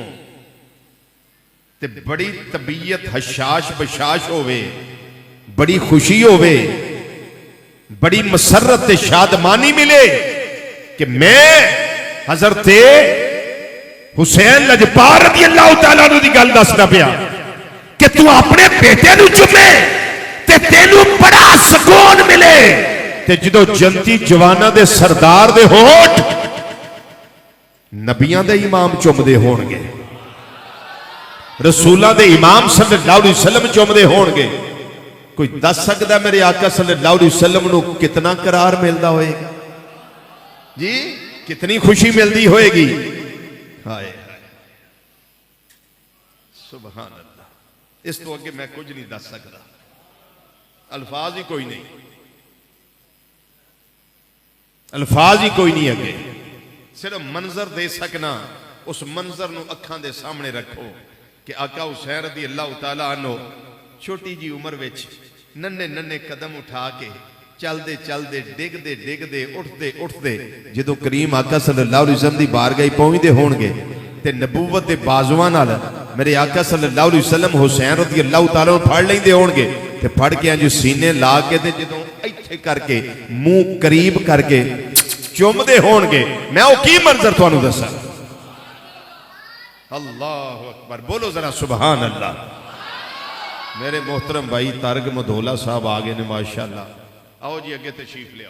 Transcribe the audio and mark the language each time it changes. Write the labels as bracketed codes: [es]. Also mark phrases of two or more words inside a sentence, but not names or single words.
[pa] ਤੇ ਬੜੀ ਤਬੀਅਤ ਹਸ਼ਾਸ਼ ਬਸ਼ਾਸ਼ ਹੋਵੇ, ਬੜੀ ਖ਼ੁਸ਼ੀ ਹੋਵੇ, ਬੜੀ ਮਸੱਰਤ ਤੇ ਸ਼ਾਦਮਾਨੀ ਮਿਲੇ ਕਿ ਮੈਂ ਹਜ਼ਰਤ ਹੁਸੈਨ ਲਜਪਾਲ [ar] رضي الله تعالى عنه [pa] ਦੀ ਗੱਲ ਦੱਸਦਾ ਪਿਆ ਕਿ ਤੂੰ ਅਪਣੇ ਬੇਟੇ ਨੂੰ ਚੁੰਮੇ ਤੇ ਤੈਨੂੰ ਬੜਾ ਸੁਕੂਨ ਮਿਲੇ। ਤੇ ਜਦੋਂ ਜੰਨਤੀ ਜਵਾਨਾਂ ਦੇ ਸਰਦਾਰ ਦੇ ਹੋਠ ਨਬੀਆਂ ਦੇ ਇਮਾਮ ਚੁੰਮਦੇ ਹੋਣਗੇ, ਰਸੂਲਾਂ ਦੇ ਇਮਾਮ [ar] صلى الله عليه وسلم [pa] ਚੁੰਮਦੇ ਹੋਣਗੇ, ਕੋਈ ਦਸ ਸਕਦਾ ਮੇਰੇ ਆਕਾ [ar] صلى الله عليه وسلم [pa] ਨੂੰ ਕਿਤਨਾ ਕਰਾਰ ਮਿਲਦਾ ਹੋਏਗਾ ਜੀ, ਕਿਤਨੀ ਖ਼ੁਸ਼ੀ ਮਿਲਤੀ ਹੋਏਗੀ। ਹਾਏ [ar] سبحان الله, [pa] ਇਸ ਤੋਂ ਅੱਗੇ ਮੈਂ ਕੁਛ ਨਹੀਂ ਦਸ ਸਕਤਾ, ਅਲਫ਼ਾਜ਼ ਹੀ ਕੋਈ ਨਹੀਂ, ਅਲਫ਼ਾਜ਼ ਹੀ ਕੋਈ ਨਹੀਂ ਅੱਗੇ, ਸਿਰਫ਼ ਮੰਜ਼ਰ ਦੇ ਸਕਨਾ। ਉਸ ਮੰਜ਼ਰ ਨੂੰ ਅੱਖਾਂ ਦੇ ਸਾਮ੍ਹਣੇ ਰੱਖੋ ਕਿ ਆਕਾ ਹੁਸੈਨ [ar] رضي الله تعالى عنه [pa] ਛੋਟੀ ਜੀ ਉਮਰ ਵਿਚ ਨੰਨ੍ਹੇ ਨੰਨ੍ਹੇ ਕਦਮ ਉਠਾ ਕੇ ਚਲਤੇ ਚਲਤੇ ਡਿਗਤੇ ਡਿਗਤੇ ਉਠਤੇ ਉਠਤੇ ਜੋ ਕਰੀਮ ਆਕਾ [ar] صلى الله عليه وسلم [pa] ਦੀ ਬਾਰਗਾਹ ਪਹੁੰਚਤੇ ਹੋਣਗੇ ਤੇ ਨਬੂਵਤ ਦੇ ਬਾਜ਼ੂਆਂ ਨਾਲ ਮੇਰੇ ਆਕਾ [ar] صلى الله عليه وسلم [pa] ਹੁਸੈਨ [ar] رضي الله تعالى [pa] ਨੂੰ ਫੜ ਲੈਂਦੇ ਹੋਣਗੇ ਤੇ ਫੜ ਕੇ ਇੰਜ ਸੀਨੇ ਲਾ ਕੇ ਤੇ ਜਦੋਂ ਇੱਥੇ ਕਰਕੇ ਮੂੰਹ ਕਰੀਬ ਕਰਕੇ ਚੁੰਮਦੇ ਹੋਣਗੇ। ਮੈਂ ਵੋ ਕੀ ਮੰਜ਼ਰ ਤੁਹਾਨੂੰ ਦੱਸਾਂ, [ar] الله أكبر, [pa] ਬੋਲੋ ਜ਼ਰਾ [ar] سبحان الله. [pa] ਮੇਰੇ ਮੋਹਤਰਮ ਭਾਈ ਤਾਰਕ ਮਧੋਲਾ ਸਾਹਬ ਆ ਗਏ ਨੇ ਮਾਸ਼ਾਅੱਲਾਹ, ਆਓ ਜੀ ਅੱਗੇ ਤਸ਼ਰੀਫ਼ ਲੈ ਆਓ।